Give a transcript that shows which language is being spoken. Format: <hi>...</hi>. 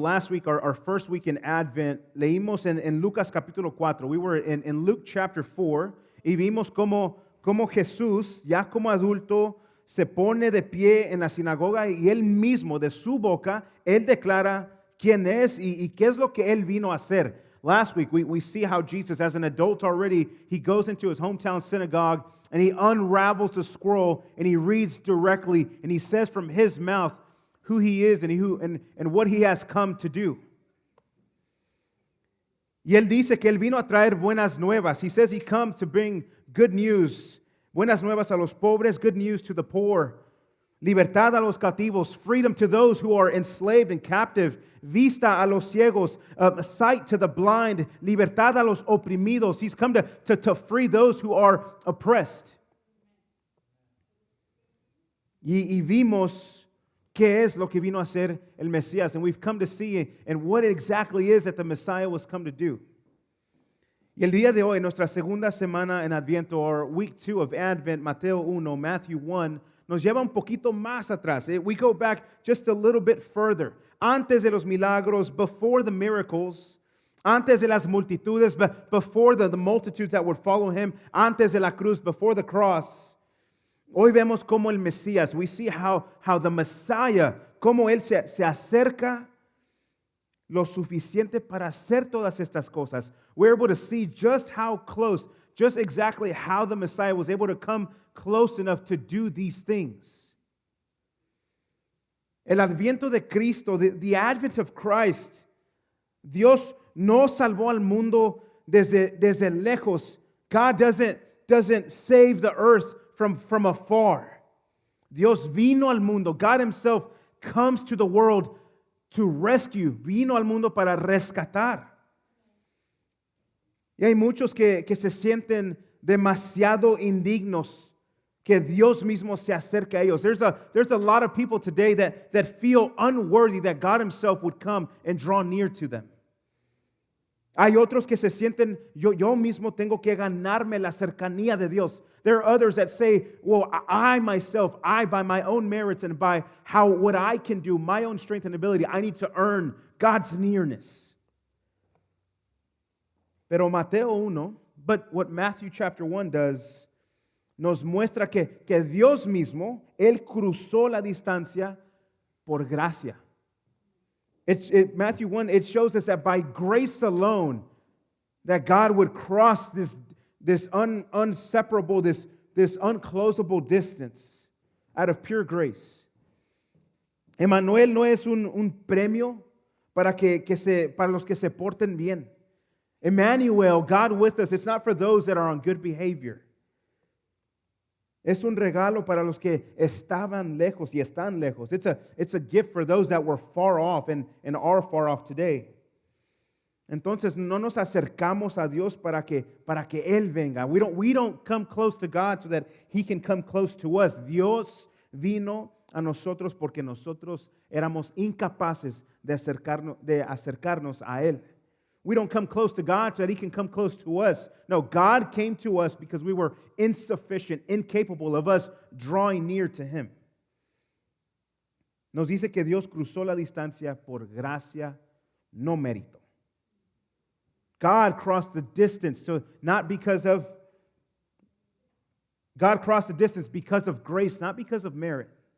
<en>Last week, our first week in Advent,</en> <es>leímos en Lucas capítulo 4.</es> <en>We were in Luke chapter 4</en> <es>y vimos cómo Jesús, ya como adulto, se pone de pie en la sinagoga y él mismo, de su boca, él declara quién es y qué es lo que él vino a hacer.</es> <en>Last week, we see how Jesus, as an adult already, he goes into his hometown synagogue and he unravels the scroll and he reads directly and he says from his mouth who he is and what he has come to do.</en> <es>Y él dice que él vino a traer buenas nuevas.</es> <en>He says he comes to bring good news,</en> <es>buenas nuevas a los pobres,</es> <en>good news to the poor,</en> <es>libertad a los cautivos,</es> <en>freedom to those who are enslaved and captive,</en> <es>vista a los ciegos,</es> <en>sight to the blind,</en> <es>libertad a los oprimidos.</es> <en>He's come to free those who are oppressed.</en> <es>Y vimos qué es lo que vino a hacer el Mesías,</es> <en>and we've come to see and what it exactly is that the Messiah was come to do.</en> <es>Y el día de hoy, nuestra segunda semana en Adviento,</es> <en>or week 2 of Advent,</en> <es>Mateo 1, Matthew 1, nos lleva un poquito más atrás.</es> <en>We go back just a little bit further.</en> <es>antes de los milagros,</es> <en>before the miracles,</en> <es>antes de las multitudes,</es> <en>before the multitudes that would follow him,</en> <es>antes de la cruz,</es> <en>before the cross.</en> <es>Hoy vemos como el Mesías,</es> <en>we see how the Messiah,</en> <es>como él se acerca lo suficiente para hacer todas estas cosas.</es> <en>We're able to see just how close, just exactly how the Messiah was able to come close enough to do these things.</en> <es>El adviento de Cristo,</es> <en>the advent of Christ,</en> <es>Dios no salvó al mundo desde lejos.</es> <en>God doesn't save the earth from afar.</en> <es>Dios vino al mundo.</es> <en>God himself comes to the world to rescue.</en> <es>Vino al mundo para rescatar. Y hay muchos que se sienten demasiado indignos que Dios mismo se acerque a ellos.</es> <en>There's a lot of people today that feel unworthy that God himself would come and draw near to them.</en> <es>Hay otros que se sienten, yo mismo tengo que ganarme la cercanía de Dios.</es> <en>There are others that say, well, I myself, by my own merits and by what I can do, my own strength and ability, I need to earn God's nearness.</en> <es>Pero Mateo 1,</es> <en>but what Matthew chapter 1 does,</en> <es>nos muestra que Dios mismo, Él cruzó la distancia por gracia.</es> <en>Matthew 1, it shows us that by grace alone, that God would cross this unseparable, this unclosable distance out of pure grace.</en> <es>Emmanuel no es un premio para los que se porten bien.</es> <en>Emmanuel, God with us, it's not for those that are on good behavior.</en> <es>Es un regalo para los que estaban lejos y están lejos.</es> <en>It's a gift for those that were far off and are far off today.</en> <es>Entonces no nos acercamos a Dios para que Él venga.</es> <en>We don't come close to God so that He can come close to us.</en> <es>Dios vino a nosotros porque nosotros éramos incapaces de acercarnos a Él.</es> <en>We don't come close to God so that He can come close to us. No, God came to us because we were insufficient, incapable of us drawing near to Him.</en> <es>Nos dice que Dios cruzó la distancia por gracia, no mérito.</es> <en>God crossed the distance, so God crossed the distance because of grace, not because of merit.</en>